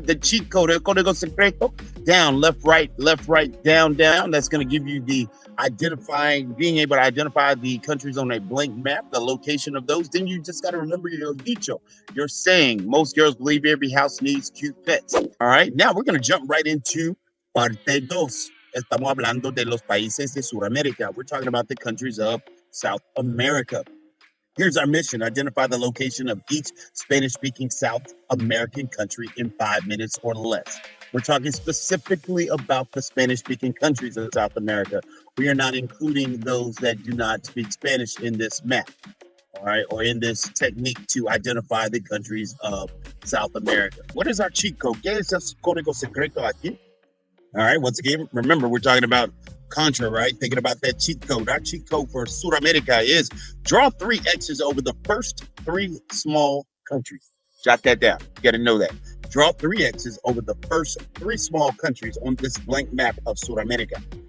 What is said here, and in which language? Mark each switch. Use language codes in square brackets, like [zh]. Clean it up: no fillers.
[en] The cheat code, [es] El Código Secreto, [en] down, left, right, down, down. That's going to give you the being able to identify the countries on a blank map, the location of those. Then you just got to remember your dicho, your saying. Most girls believe every house needs cute pets. All right, now we're going to jump right into parte 2. [es] Estamos hablando de los países de Sudamérica. [en] We're talking about the countries of South America. Here's our mission: identify the location of each Spanish-speaking South American country in 5 minutes or less. We're talking specifically about the Spanish-speaking countries of South America. We are not including those that do not speak Spanish in this map, all right, or in this technique to identify the countries of South America. What is our cheat code? [es] ¿Qué es el código secreto aquí? [en] All right, once again, remember, we're talking about Contra, right? Thinking about that cheat code. Our cheat code for Sudamerica is draw 3 X's over the first 3 small countries. Jot that down. You got to know that. Draw 3 X's over the first 3 small countries on this blank map of Sudamerica.